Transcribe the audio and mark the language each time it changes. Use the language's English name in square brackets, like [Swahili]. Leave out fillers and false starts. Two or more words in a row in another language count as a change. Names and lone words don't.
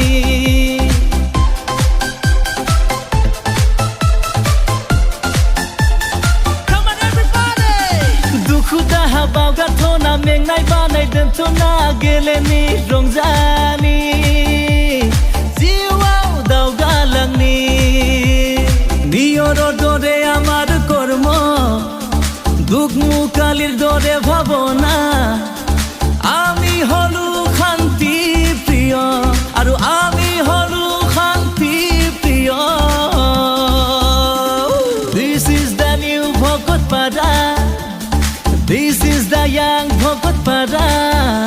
[Bodo] दुखु दाहा बावगारथ'ना मेंनाय बानाय दोनथ'ना गेलेनि रंजानि जिउआव दावगालांनि [Assamese] নিয়ৰৰ দৰে আমাৰ কৰ্ম দুখ মুকালিৰ দৰে ভাৱনা আমি হলো শান্তি প্ৰিয় আৰু আমি হলো শান্তি প্ৰিয় [English] This is the new Bhokotpara This is the young Bhokotpara